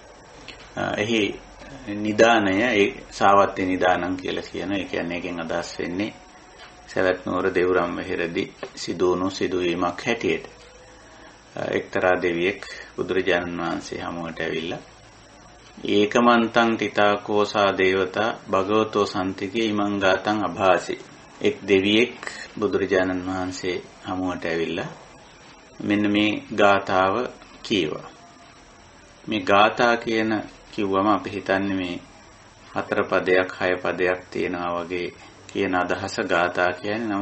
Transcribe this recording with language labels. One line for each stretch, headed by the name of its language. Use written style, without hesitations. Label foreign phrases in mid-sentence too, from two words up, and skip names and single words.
Sinhala: එහි නිදානය ඒ
Pali: සාවත්‍ය නිදානං
Sinhala: කියලා කියන. ඒ කියන්නේ එකෙන් අදහස් වෙන්නේ සවැත් නුවර දෙව්රම් වෙහෙරදී සිදුවුණු සිදුවීමක් හැටියට. එක්තරා දෙවියෙක් බුදුරජාණන් වහන්සේ හමුවට ඇවිල්ලා
Pali: ඒකමන්තං තිතාකෝසා දේවතා භගවතෝ සම්තිකේ ඉමං ගාතං අභාසි.
Sinhala: එක් දෙවියෙක් බුදුරජාණන් වහන්සේ හමුවට ඇවිල්ලා මෙන්න මේ ගාථාව කියවා. මේ ගාථා කියන කිව්වම අපි හිතන්නේ මේ 4 පදයක් 6 පදයක් තියෙනවා වගේ කියන අදහස ගාථා කියන්නේ.